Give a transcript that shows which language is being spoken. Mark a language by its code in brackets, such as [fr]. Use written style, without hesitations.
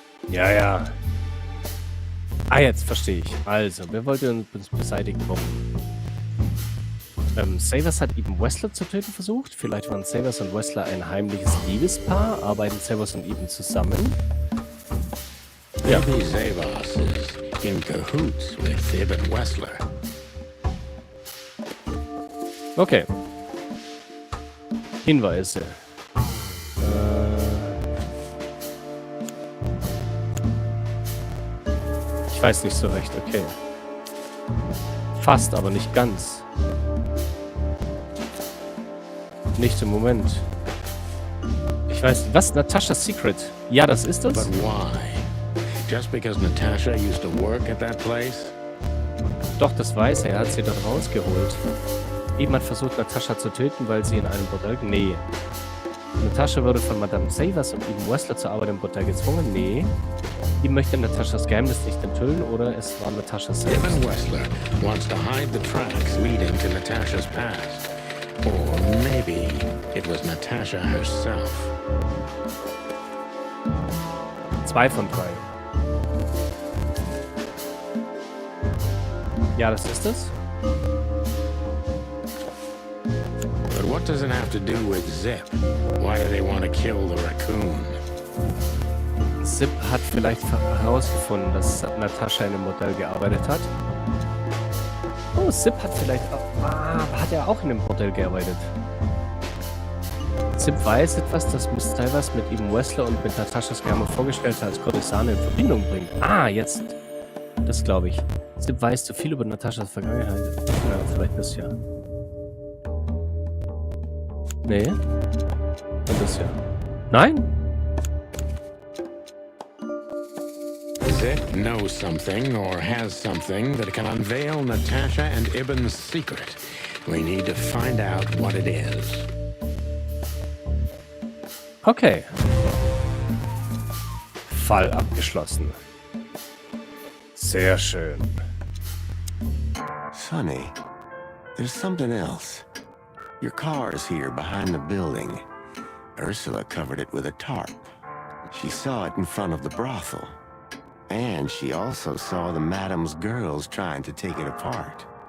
[de] Ja, ja. Ah, jetzt verstehe ich. Also, wer wollte uns beseitigen? Warum? Savers hat Eben Wessler zu töten versucht. Vielleicht waren Savers und Wessler ein heimliches Liebespaar. Arbeiten Savers und Eben zusammen? Ja. [en] Maybe Savas is in cahoots with Ibn Wessler. [de] Okay. Hinweise. Ich weiß nicht so recht, okay. Fast, aber nicht ganz. Nicht im Moment. Ich weiß nicht. Was? Natasha's Secret? Ja, das ist [en] But [de] das? [en] why? Just because Natasha used to work at that place? [de] Doch, das weiß er. Er hat sie dort rausgeholt. Eben hat versucht, Natascha zu töten, weil sie in einem Bordell... Nee. Natascha wurde von Madame Savers und Eben Wessler zur Arbeit im Bordell gezwungen? Nee. Eben möchte Nataschas Geheimnis nicht enthüllen, oder es war Natascha selbst. [en] Ibn Wessler wants to hide the tracks leading to Natasha's past. Or maybe it was Natasha herself. [de] 2 von 3. Ja, das ist es. [en] But what does it have to do with Zip? Why do they want to kill the raccoon? [de] Zip hat vielleicht herausgefunden, dass Natascha in einem Bordell gearbeitet hat. Oh, Zip hat vielleicht auch... hat er auch in einem Bordell gearbeitet? Zip weiß etwas, das Miss Savers mit Eben Wessler und mit Nataschas Geheime Vorgestellte als Kurtisane in Verbindung bringt. Ah, jetzt. Das glaube ich. Zip weiß zu viel über Nataschas Vergangenheit. Ja, vielleicht das ja. Nee. Und das ja. Nein? [en] Zip knows something or has something that can unveil Natasha and Ibn's secret. We need to find out what it is. [de] Okay. Fall abgeschlossen. Sehr schön. [en] Sonny, there's something else. Your car's here behind the building. Ursula covered it with a tarp. She saw it in front of the brothel. And she also saw the madam's girls trying to take it apart.